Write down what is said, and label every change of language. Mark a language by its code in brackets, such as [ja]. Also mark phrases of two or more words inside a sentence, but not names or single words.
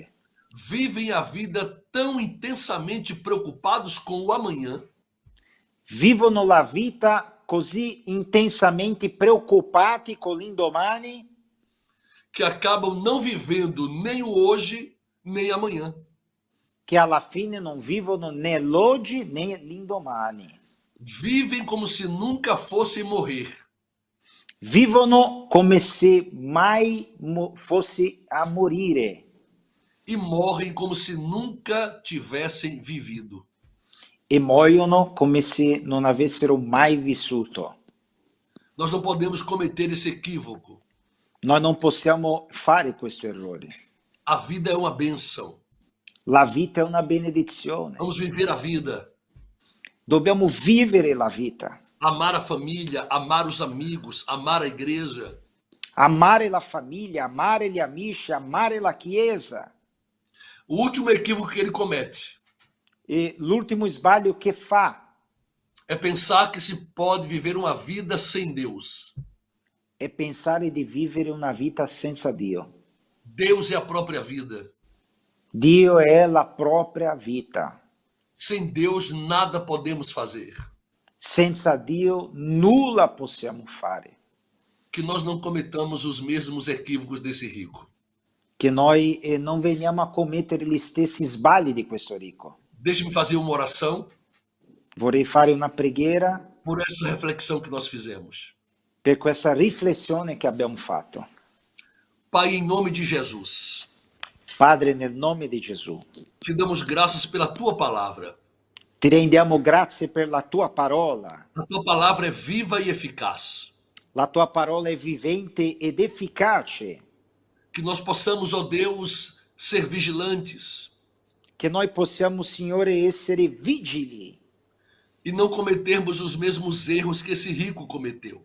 [pt] Vivem a vida tão intensamente preocupados com o amanhã [it] Vivono la vita così intensamente preoccupati con l'indomani [pt] que acabam não vivendo nem o hoje, nem amanhã. [it] che alla fine non vivono né l'oggi né l'indomani. [pt] Vivem como se nunca fossem morrer. [it] Vivono come se mai fosse a morire [pt] E morrem como se nunca tivessem vivido. [it] e muoiono come se non avessero mai vissuto. [pt] Nós não podemos cometer esse equívoco. [it] Noi non possiamo fare questo errore. [pt] A vida é uma bênção. [it] La vita è una benedizione. [pt] Vamos viver a vida. [it] Dobbiamo vivere la vita, [pt] Amar a família, amar os amigos, amar a igreja. [it] amare la famiglia, amare gli amici, amare la Chiesa. [pt] O último equívoco que ele comete [it] E l'ultimo sbaglio che fa [pt] é pensar que se pode viver uma vida sem Deus. [it] è pensare di vivere una vita senza Dio. [pt] Deus é a própria vida. [it] Dio è la propria vita. [pt] Sem Deus, nada podemos fazer. [it] Senza Dio nulla possiamo fare. [pt] Que nós não cometamos os mesmos equívocos desse rico. [it] Che noi non veniamo a commettere gli stessi sbagli di questo ricco. [pt] Deixe-me fazer uma oração [it] Vorrei fare una preghiera [pt] por essa reflexão que nós fizemos. [it] per questa riflessione che abbiamo fatto. [pt] Pai, em nome de Jesus, [it] Padre, nel nome di Gesù, [pt] te damos graças pela tua palavra. [it] ti rendiamo grazie per la tua parola. [pt] A tua palavra é viva e eficaz. [it] La tua parola è vivente ed efficace. [pt] Que nós possamos, ó Deus, ser vigilantes [it] Che noi possiamo, Signore, essere vigili [pt] e não cometermos os mesmos erros que esse rico cometeu.